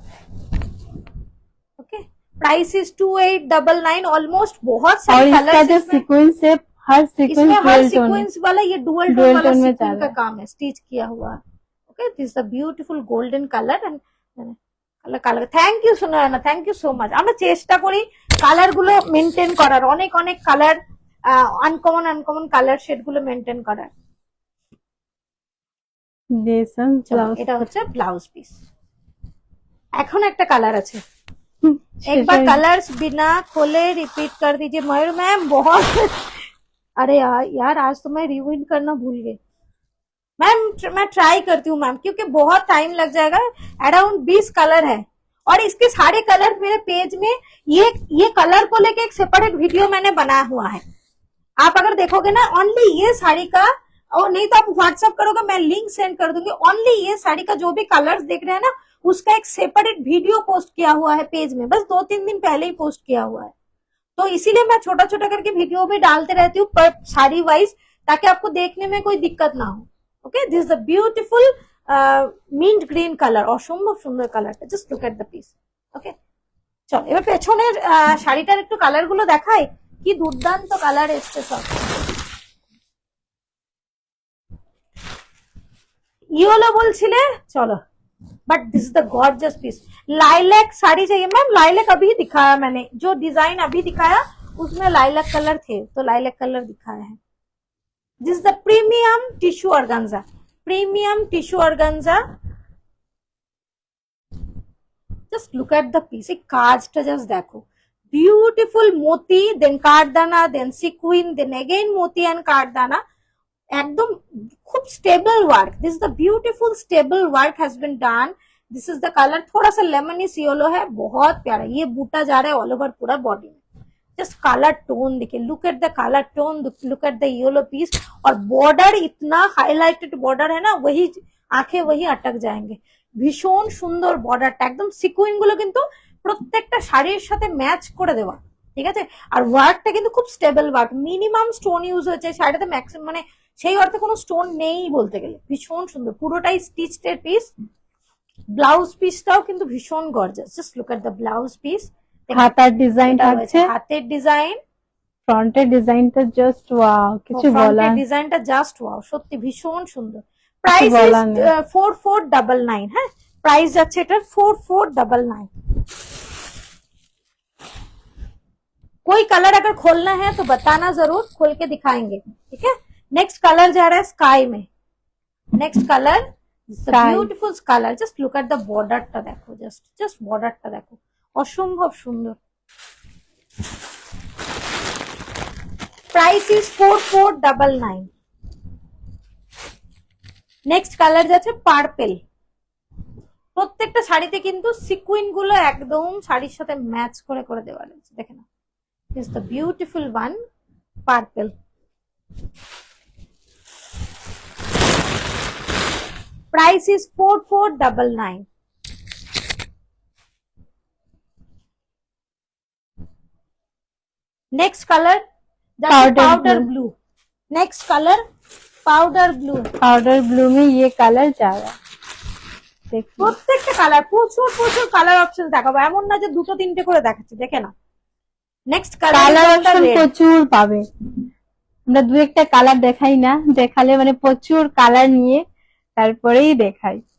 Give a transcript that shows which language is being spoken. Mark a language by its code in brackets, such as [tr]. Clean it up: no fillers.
[hi] Okay, price is 2899। Almost बहुत और सारे इसका कलर्स जो सीक्वेंस है, हर सीक्वेंस इसमें हर डुअल टोन सीक्वेंस वाला, ये डुअल टोन डुअल वाला टोन में सीक्वेंस चल रहा है। काम है, स्टिच किया हुआ है। [en] Okay, this the beautiful golden colour and colour colour. Thank you Sonarana, thank you so much. [bn] আমরা চেষ্টা করি কালার গুলো মেনটেন করার, অনেক অনেক colour, uncommon uncommon colour shade গুলো মেনটেন করার। জেসন ব্লাউজ, এটা হচ্ছে ব্লাউজ পিস। এখন একটা কালার আছে, [hi] एक बार कलर्स बिना खोले रिपीट कर दीजिए। मयूर मैम बहुत अरे यार आज तो मैं रिवाइंड करना भूल गई मैम, मैं ट्राई करती हूँ मैम, क्योंकि बहुत टाइम लग जाएगा। अराउंड 20 कलर है और इसके सारे कलर मेरे पेज में, ये कलर को लेके एक सेपरेट वीडियो मैंने बनाया हुआ है। आप अगर देखोगे ना, ओनली ये साड़ी का, और नहीं तो आप व्हाट्सएप करोगे, मैं लिंक सेंड कर दूंगी। ओनली ये साड़ी का जो भी कलर्स देख रहे हैं ना, उसका एक सेपरेट वीडियो पोस्ट किया हुआ है पेज में, बस 2-3 दिन पहले ही पोस्ट किया हुआ है। तो इसीलिए मैं छोटा छोटा करके वीडियो भी डालते रहती हूँ पर साड़ी वाइज, ताकि आपको देखने में कोई दिक्कत ना हो। [en] okay, this the beautiful mint green colour, [bn] অসম্ভব সুন্দর কালারটা, [en] Just look at the piece. [bn] ওকে, চল এবার পেছনের শাড়িটার একটু কালার গুলো দেখাই, কি দুর্দান্ত কালার এসছে সব। ইয়েলো বলছিলে, চলো, [en] But this is the gorgeous piece. [hi] Lilac sari चाहिए मैम, लाइलैक अभी दिखाया मैंने, जो डिजाइन अभी दिखाया उसमें लाइलैक कलर थे, तो लाइलैक कलर दिखाया है। [en] This the premium tissue organza, premium tissue organza, just look at the piece. [hi] एक काजटा जस्ट देखो, ब्यूटीफुल मोती, then काटदाना, then sequin, then again मोती एंड काटदाना, एकदम खूब stable work. [en] This is the beautiful stable work has been done. This is the colour, [hi] थोड़ा सा lemonish yellow है, बहुत प्यारा। ये बूटा जा रहा है ऑल ओवर पूरा बॉडी में, जस्ट कलर टोन देखिए, [en] Look at the colour tone, look at the yellow piece. [hi] और बॉर्डर इतना हाईलाइटेड बॉर्डर है ना, वही आंखें वही अटक जाएंगे। [bn] ভীষণ সুন্দর বর্ডারটা, একদম সিকুইন গুলো কিন্তু প্রত্যেকটা শাড়ির সাথে ম্যাচ করে দেওয়া, ঠিক আছে। আর ওয়ার্কটা কিন্তু খুব stable work, minimum stone use হয়েছে শাড়িটাতে, ম্যাক্সিমাম মানে সেই অর্থে কোনো স্টোন নেই বলতে গেলে। ভীষণ সুন্দর, পুরোটাই স্টিচড পিস। ব্লাউজ পিসটাও কিন্তু ভীষণ gorgeous, [en] Just look at the blouse piece. [bn] হাতার ডিজাইন থাকছে, হাতের ডিজাইন, ফ্রন্টের ডিজাইনটা জাস্ট ওয়াও, কিছু বলার, ডিজাইনটা জাস্ট ওয়াও, সত্যি ভীষণ সুন্দর। [en] Price is 4499। [bn] है प्राइस যাচ্ছে এটা 4499। [hi] कोई कलर अगर खोलना है तो बताना जरूर, खोल के दिखाएंगे, ठीक है। नेक्स्ट कलर जा रहा है स्काई में। Next colour beautiful colour, just look at the बॉर्डरটা [bn] দেখো, জাস্ট বর্ডারটা দেখো, অসম্ভব সুন্দর। [en] Price is 4499। [bn] নেক্সট কালার যাচ্ছে পার্পল। প্রত্যেকটা শাড়িতে কিন্তু সিকুইন গুলো একদম শাড়ির সাথে ম্যাচ করে করে দেওয়া রয়েছে, দেখে না। [en] This the beautiful one, purple. Price is 4499। [hi] Next colour powder blue. Next colour powder blue. Powder blue में ये कलर जा रहा है, [bn] প্রত্যেকটা কালার, প্রচুর প্রচুর কালার অপশন দেখাবো, এমন না যে দুটো তিনটে করে দেখাচ্ছি, দেখে না। নেক্সট কালার অপশন প্রচুর পাবে, আমরা দু একটা কালার দেখাই না, দেখালে মানে প্রচুর কালার নিয়ে তারপরেই দেখাই।